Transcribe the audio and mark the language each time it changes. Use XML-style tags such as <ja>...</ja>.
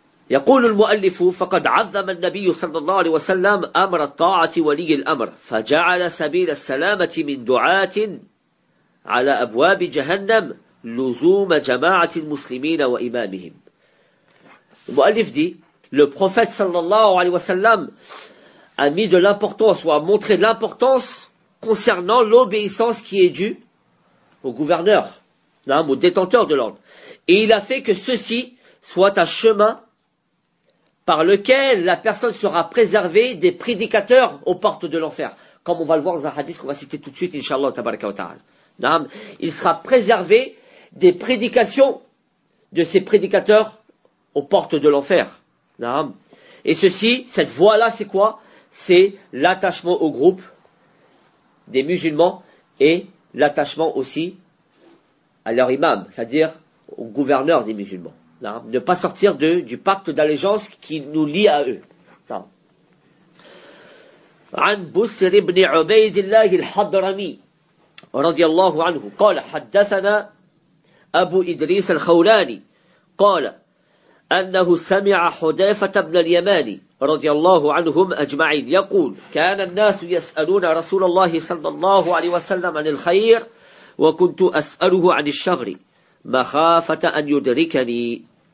<ar>يقول المؤلف فقد عظم النبي صلى الله عليه وسلم أمر الطاعة ولي الأمر فجعل سبيل السلامة من دعاة على أبواب جهنم لزوم جماعة المسلمين وإمامهم. المؤلف دي</ar> <fr>le prophète صلى الله عليه وسلم a mis de l'importance ou a montré de l'importance concernant l'obéissance qui est due au gouverneur, non, au détenteur de l'ordre. Et il a fait que ceci soit un chemin par lequel la personne sera préservée des prédicateurs aux portes de l'enfer. Comme on va le voir dans un hadith qu'on va citer tout de suite, Inch'Allah, tabaraka wa ta'ala. Il sera préservé des prédications de ces prédicateurs aux portes de l'enfer. Et ceci, cette voie-là, c'est quoi? C'est l'attachement au groupe des musulmans et l'attachement aussi à leur imam, c'est-à-dire au gouverneur des musulmans. Non, ne pas sortir de, du pacte d'allégeance qui nous lie à eux.</fr> <ar>عن بسر بن عبيد الله الحضرمي رضي الله عنه قال حدثنا أبو إدريس الخولاني قال أنه سمع حذيفة بن اليمان رضي الله عنهم أجمعين يقول كان الناس يسألون رسول الله صلى الله عليه وسلم عن الخير وكنت أسأله عن الشر مخافة أن يدركني.</ar>